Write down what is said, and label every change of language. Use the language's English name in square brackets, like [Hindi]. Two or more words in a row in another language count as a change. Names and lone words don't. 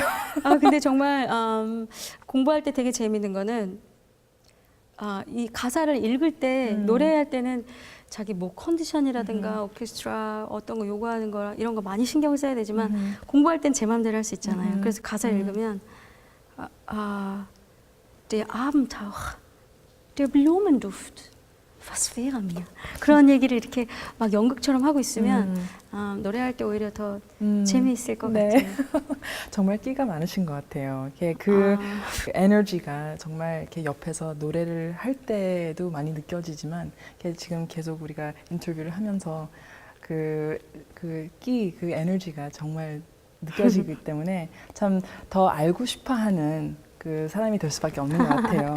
[Korean] 근데 정말 공부할 때 되게 재미있는 거는 이 가사를 읽을 때 노래할 때는 자기 뭐 컨디션이라든가 오케스트라 어떤 거 요구하는 거라 이런 거 많이 신경을 써야 되지만 공부할 땐 제 마음대로 할 수 있잖아요. 그래서 가사 읽으면 [German] Der Abendtauch, der Blumenduft, was wäre mir? [Korean] 그런 얘기를 이렇게 막 연극처럼 하고 있으면 노래할 때 오히려 더 재미있을 것 같아요. 정말 끼가 많으신 것 같아요. 그 에너지가 정말 이렇게 옆에서 노래를 할 때도 많이 느껴지지만 지금 계속 우리가 인터뷰를 하면서 그 에너지가 정말 느껴지기 때문에 참 더 알고 싶어하는 그 사람이 될 수밖에 없는 것 같아요.